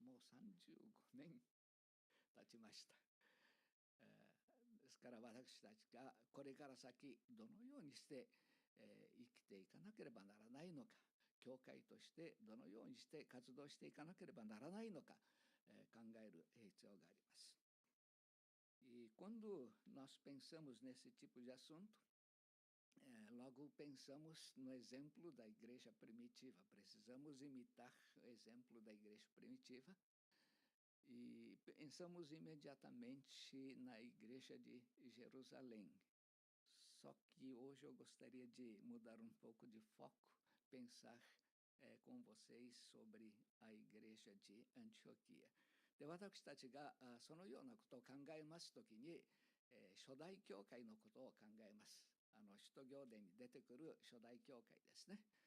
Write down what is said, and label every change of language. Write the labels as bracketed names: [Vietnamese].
[Japanese] もう35年経ちました。ですから私たちがこれから先どのようにして生きていかなければならないのか、教会としてどのようにして活動していかなければならないのか考える必要があります。 [Portuguese] E quando nós pensamos nesse tipo de assunto, logo pensamos no exemplo da igreja primitiva. Precisamos imitar o exemplo da igreja primitiva e pensamos imediatamente na igreja de Jerusalém. Só que hoje eu gostaria de mudar um pouco de foco, pensar com vocês sobre a igreja de Antioquia. [Japanese] で、私たちがそのようなことを考えますときに、初代教会のことを考えます。使徒行伝に出てくる初代教会ですね。